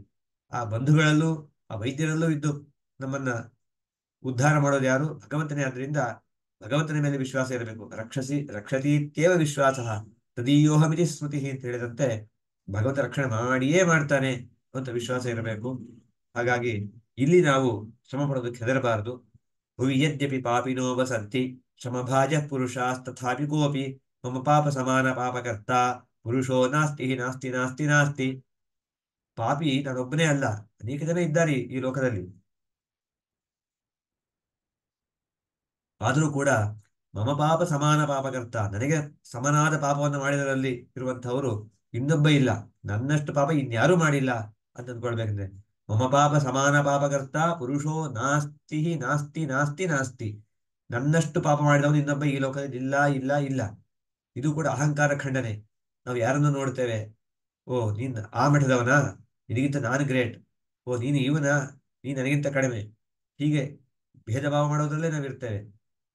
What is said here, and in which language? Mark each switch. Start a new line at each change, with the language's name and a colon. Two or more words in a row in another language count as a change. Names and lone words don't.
Kannada: ಆ ಬಂಧುಗಳಲ್ಲೂ ಆ ವೈದ್ಯರಲ್ಲೂ ಇದ್ದು ನಮ್ಮನ್ನ ಉದ್ಧಾರ ಮಾಡೋದು ಯಾರು, ಭಗವಂತನೇ. ಆದ್ರಿಂದ ಭಗವಂತನ ಮೇಲೆ ವಿಶ್ವಾಸ ಇರಬೇಕು.
Sanskrit: ರಕ್ಷತೀತ್ಯೇವ ವಿಶ್ವಾಸ ತದೀಯೋಹಮಿತಿ ಸ್ಮೃತಿ
Kannada: ಅಂತ ಹೇಳಿದಂತೆ ಭಗವಂತ ರಕ್ಷಣೆ ಮಾಡಿಯೇ ಮಾಡ್ತಾನೆ ಅಂತ ವಿಶ್ವಾಸ ಇರಬೇಕು. ಹಾಗಾಗಿ ಇಲ್ಲಿ ನಾವು ಶ್ರಮ ಪಡೋದಕ್ಕೆ ಹೆದರಬಾರದು.
Sanskrit: ಭುವಿ ಯದ್ಯಪಿ ಪಾಪಿನೋ ವಸಂತಿ ಶ್ರಮಭಾಜ ಪುರುಷಾಸ್ತಥಾಪಿ ಕೋಪಿ ಮಮ ಪಾಪ ಸಮಾನ ಪಾಪಕರ್ತ ಪುರುಷೋ ನಾಸ್ತಿ ನಾಸ್ತಿ ನಾಸ್ತಿ ನಾಸ್ತಿ.
Kannada: ಪಾಪಿ ನಾನೊಬ್ಬನೇ ಅಲ್ಲ, ಅನೇಕ ಜನ ಇದ್ದಾರೆ ಈ ಲೋಕದಲ್ಲಿ. ಆದರೂ ಕೂಡ
Sanskrit: ಮಮ ಪಾಪ ಸಮಾನ ಪಾಪಕರ್ತ,
Kannada: ನನಗೆ ಸಮನಾದ ಪಾಪವನ್ನು ಮಾಡಿದರಲ್ಲಿ ಇರುವಂತಹವರು ಇನ್ನೊಬ್ಬ ಇಲ್ಲ, ನನ್ನಷ್ಟು ಪಾಪ ಇನ್ಯಾರೂ ಮಾಡಿಲ್ಲ ಅಂತ ಅಂದ್ಕೊಳ್ಬೇಕಂದ್ರೆ
Sanskrit: ಮಮ ಪಾಪ ಸಮಾನ ಪಾಪಕರ್ತ ಪುರುಷೋ ನಾಸ್ತಿ ನಾಸ್ತಿ ನಾಸ್ತಿ ನಾಸ್ತಿ.
Kannada: ನನ್ನಷ್ಟು ಪಾಪ ಮಾಡಿದವನು ಇನ್ನೊಬ್ಬ ಈ ಲೋಕದಲ್ಲಿ ಇಲ್ಲ ಇಲ್ಲ ಇಲ್ಲ. ಇದು ಕೂಡ ಅಹಂಕಾರ ಖಂಡನೆ. ನಾವು ಯಾರನ್ನು ನೋಡ್ತೇವೆ, ಓ ನೀನ್ ಆ ಮಠದವನ, ನಿನಗಿಂತ ನಾನು ಗ್ರೇಟ್, ಓ ನೀನು ಇವನ, ನೀನು ನನಗಿಂತ ಕಡಿಮೆ, ಹೀಗೆ ಭೇದ ಭಾವ ಮಾಡೋದ್ರಲ್ಲೇ ನಾವಿರ್ತೇವೆ.